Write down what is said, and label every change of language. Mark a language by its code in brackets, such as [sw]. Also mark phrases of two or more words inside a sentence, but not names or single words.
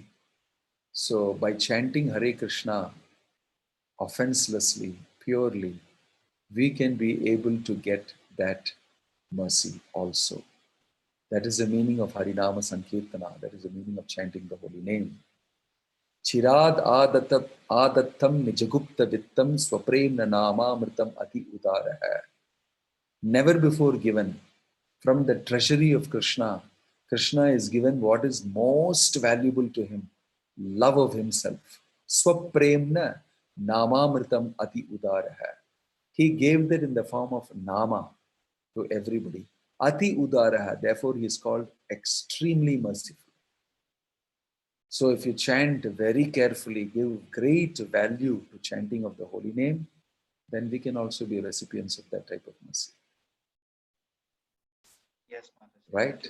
[en] So by chanting Hare Krishna offenselessly, purely, we can be able to get that mercy also. That is the meaning of [sa] Harinama Sankirtana. [en] That is the meaning of chanting the holy name. [sa] Chirad adattam nijagupta vittam swapremna namamritam ati udaraha. [en] Never before given from the treasury of Krishna. Krishna is given what is most valuable to him, love of himself. [sa] Swapremna namamritam ati udaraha. [en] He gave that in the form of nama to everybody. [sa] Ati udaraha, [en] therefore he is called extremely merciful. So if you chant very carefully, give great value to chanting of the holy name, then we can also be recipients of that type of mercy. Yes, Maharaj. Right?